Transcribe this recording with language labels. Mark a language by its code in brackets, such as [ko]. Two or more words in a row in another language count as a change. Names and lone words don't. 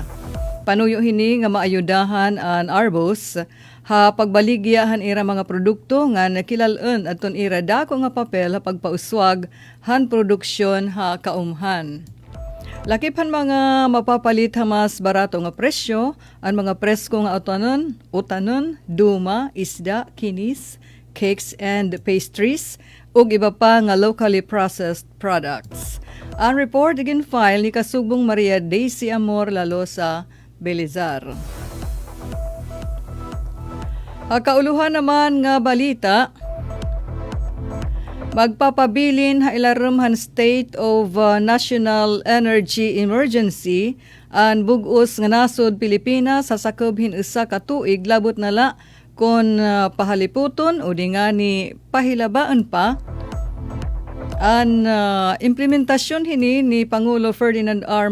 [war] Panuyo hini nga maayudahan an ARBOS ha pagbaligyahan ira mga produkto nga nakilalan aton ira dako nga papel ha pagpauswag han produksyon ha kaumhan. Lakip han mga mapapalit ha mas barato nga presyo, ang mga presko nga utanon, duma, isda, kinis, [en] cakes and pastries, [war] ug iba pa nga [en] locally processed products. [war] Ang report again file ni Kasugbong Maria Daisy Amor Lalosa Belizar. Kauluhan naman nga balita, magpapabilin ha ilarum han [en] state of national energy emergency [war] ang bugos nga nasod Pilipinas sa sakob usa ka tuig labot na la kon pahaliputon o di nga ni pahilabaan pa ang implementasyon hini ni Pangulo Ferdinand R.